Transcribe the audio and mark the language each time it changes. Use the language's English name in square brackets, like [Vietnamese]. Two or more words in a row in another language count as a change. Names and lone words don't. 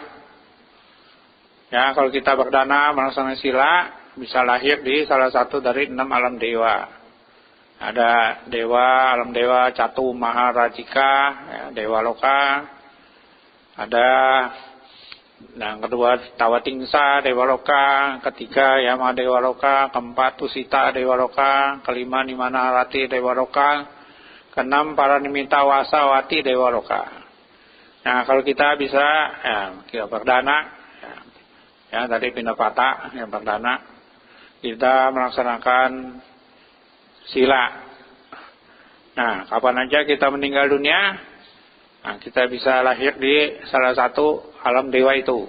[Indonesian] Ya, kalau kita berdana melaksanakan sila, bisa lahir di salah satu dari 6 alam dewa. Ada dewa, alam dewa Catu Maharajika, ya, dewa loka. Ada yang kedua Tawatingsa dewa loka, ketiga Yama dewa loka, keempat Tusita dewa loka, kelima Nimanarati dewa loka, keenam Paranimita Wasawati dewa loka. Nah, kalau kita bisa ya, kita berdana ya tadi Pinapata yang perdana, kita melaksanakan sila. Nah, kapan aja kita meninggal dunia, nah kita bisa lahir di salah satu alam dewa itu.